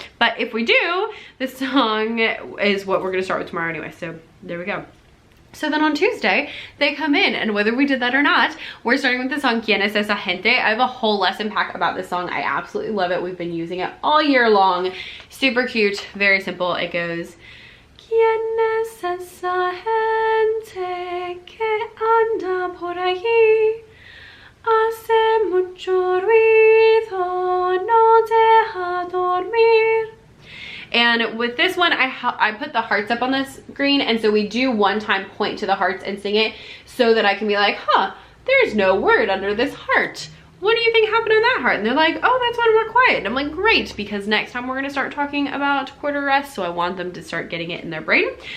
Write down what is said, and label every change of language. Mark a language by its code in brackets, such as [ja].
[en] But if we do, this song is what we're gonna start with tomorrow anyway, so there we go. So then on Tuesday, they come in, and whether we did that or not, we're starting with the song Quien, Esa Gente. I have a whole lesson pack about this song. I absolutely love it. We've been using it all year long. Super cute, very simple. [es] It goes, ¿Quién es esa gente que anda por allí? Hace mucho ruido, no deja dormir. [en] And with this one, I put the hearts up on the screen, and so we do one time point to the hearts and sing it so that I can be like, there's no word under this heart. What do you think happened on that heart? And they're like, oh, that's when we're quiet. And I'm like, great, because next time we're gonna start talking about quarter rest, so I want them to start getting it in their brain.